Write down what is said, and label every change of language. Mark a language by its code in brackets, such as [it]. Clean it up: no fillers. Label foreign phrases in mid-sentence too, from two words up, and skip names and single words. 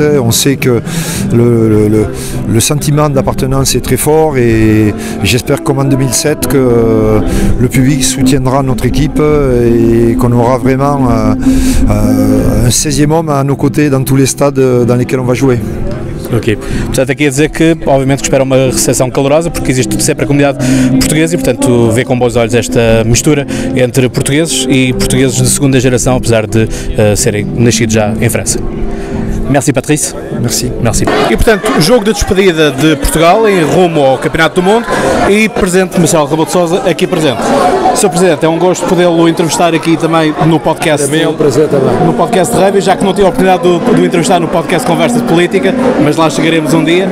[fr] On sait que le sentiment d'appartenance est très fort et j'espère comme en 2007 que le public soutiendra notre équipe et qu'on aura vraiment un 16e homme à nos côtés dans tous les stades dans lesquels on va jouer. [pt] Ok, portanto aqui a dizer que obviamente que espera uma recepção calorosa porque existe sempre a comunidade portuguesa e portanto vê com bons olhos esta mistura entre portugueses e portugueses de segunda geração, apesar de serem nascidos já em França. [fr] Merci Patrice. Merci. [pt] E portanto, jogo de despedida de Portugal em rumo ao Campeonato do Mundo e presente Marcelo Rebelo de Sousa aqui presente. Sr. Presidente, é um gosto podê-lo entrevistar aqui também no podcast. Também é um prazer também. No podcast de Rugby, já que não tive a oportunidade de o entrevistar no podcast Conversa de Política, mas lá chegaremos um dia.